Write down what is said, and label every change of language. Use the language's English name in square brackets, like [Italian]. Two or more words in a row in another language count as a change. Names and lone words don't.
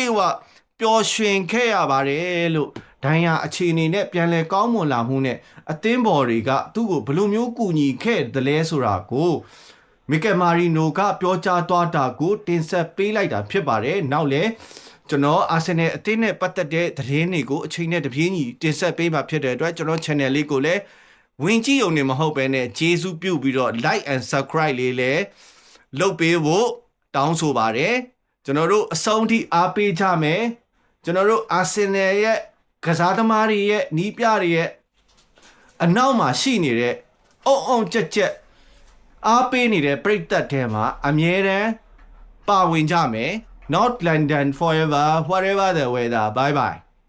[Burmese] ည့်အဝပျော်ရွှင်ခဲ့ရပါတယ်လို့ဒိုင်ယာအခြေအနေနဲ့ပြန်လဲကောင်းမွန်လာမှုနဲ့အသင်းဘော်တွေကသူ့ကိုဘယ်လိုမျိုးကူညီခဲ့တယ်လဲဆိုတာကိုမီကယ်မာရီနိုကပြောကြားသွားတာကိုတင်ဆက်ပေးလိုက်တာဖြစ်ပါတယ်နောက်လဲကျွန်တော်အာဆင်နယ်အသင်းနဲ့ပတ်သက်တဲ့သတင်းတွေကိုအချိန်နဲ့တပြေးညီတင်ဆက်ပေးမှာဖြစ်တဲ့အတွက်ကျွန်တော် channel လေးကိုလည်းဝင်ကြည့်ုံနေမဟုတ်ဘဲနဲ့ကျေးဇူးပြုပြီးတော့ [English] like and subscribe [Burmese] လေးလည်းလုပ်ပေးဖို့တောင်းဆိုပါတယ် ကျွန်တော်တို့အဆုံးထိအားပေးကြမယ်ကျွန်တော်တို့အာဆင်နယ်ရဲ့ကစားသမားတွေရဲ့နီးပြတွေရဲ့အနောက်မှာရှိနေတဲ့အုံကြက်ကြက်အားပေးနေတဲ့ပရိသတ်ထဲမှာအမြဲတမ်းပါဝင်ကြမယ် [English] North London forever whatever the weather bye bye